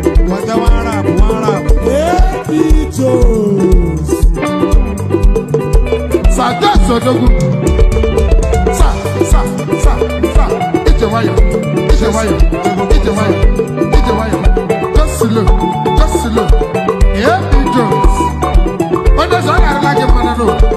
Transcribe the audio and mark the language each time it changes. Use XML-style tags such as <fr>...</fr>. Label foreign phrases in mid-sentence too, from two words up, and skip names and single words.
<en>Wata wa Arab, wa Arab. Ebitos. Sir Jones Odogwu. Sir, sir, sir, sir.</en> <ig>Ije nwayọ, ije nwayọ, ije nwayọ, ije nwayọ.</ig> <en>Just slow, just slow. Ebi Jones.</en> <ig>Onye ọzọ, ọ ga-arịla gị mmanụ n'ụwa.</ig>